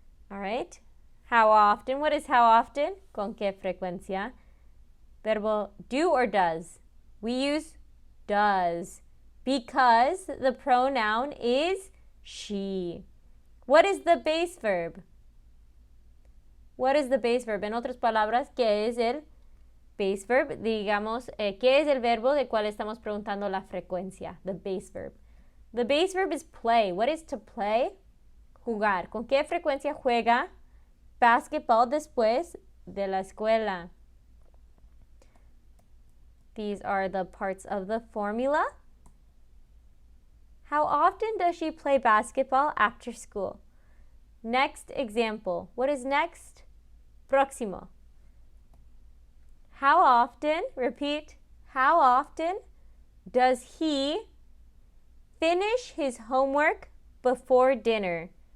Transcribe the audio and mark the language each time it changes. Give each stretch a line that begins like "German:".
English: All right. How often? What is how often?
Spanish: ¿Con qué frecuencia?
English: Verbo do or does? We use does because the pronoun is she. What is the base verb? What is the base verb?
Spanish: En otras palabras, ¿qué es el base verb? Digamos, ¿qué es el verbo de cual estamos preguntando la frecuencia?
English: The base verb. The base verb is play. What is to play? Jugar.
Spanish: ¿Con qué frecuencia juega basketball después de la escuela?
English: These are the parts of the formula. How often does she play basketball after school? Next example. What is next? Próximo. How often, repeat, how often does he finish his homework before dinner?